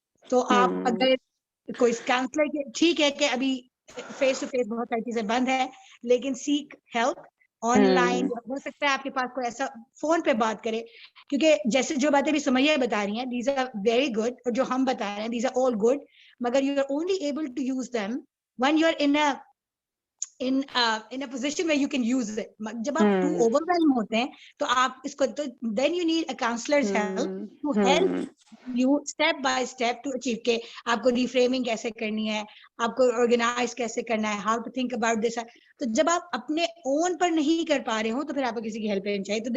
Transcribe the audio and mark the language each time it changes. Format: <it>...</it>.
<hi>तो आप अगर कोई काउंसलर के, ठीक है कि अभी फेस टू फेस बहुत सारी चीजें बंद है, लेकिन सीक हेल्प ऑनलाइन. हो सकता है आपके पास कोई ऐसा फोन पे बात करे, क्योंकि जैसे जो बातें भी सुमैया बता रही हैं</hi> <en>these are very good,</en> <hi>और जो हम बता रहे हैं</hi> <en>these are all good,</en> <hi>मगर</hi> <en>You are only able to use them when you are in a position where you can use it.</en> <hi>जब आप too overwhelmed होते हैं तो आप इसको, तो</hi> <en>then you need a counselor's help to help you step by step to achieve</en> <hi>के आपको reframing कैसे करनी है, आपको organize कैसे करना है,</hi> <en>how to think about this.</en> <hi>तो जब आप अपने own पर नहीं कर पा रहे हो तो फिर आपको किसी की help लेनी चाहिए.</hi>